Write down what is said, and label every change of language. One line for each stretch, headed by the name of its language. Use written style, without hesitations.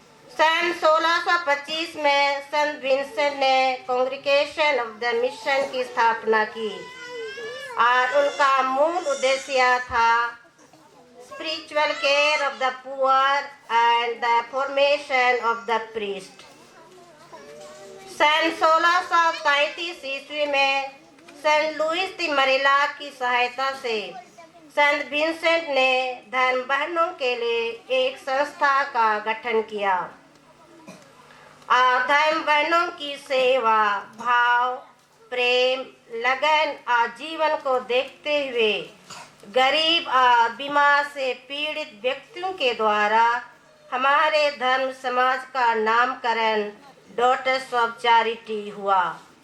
Hindi: सन 1625 में संत विंसेंट ने congregation of the mission की स्थापना की और उनका मूल उद्देश्य था
English: spiritual care of the poor and the formation of the priest.
Hindi: सन 1633 ईस्वी में सेंट लुइस दी मरीला की सहायता से संत विंसेंट ने धर्म बहनों के लिए एक संस्था का गठन किया और धर्म बहनों की सेवा, भाव, प्रेम, लगन और जीवन को देखते हुए गरीब और बीमार से पीड़ित व्यक्तियों के द्वारा हमारे धर्म समाज का नामकरण डॉटर्स ऑफ चैरिटी हुआ।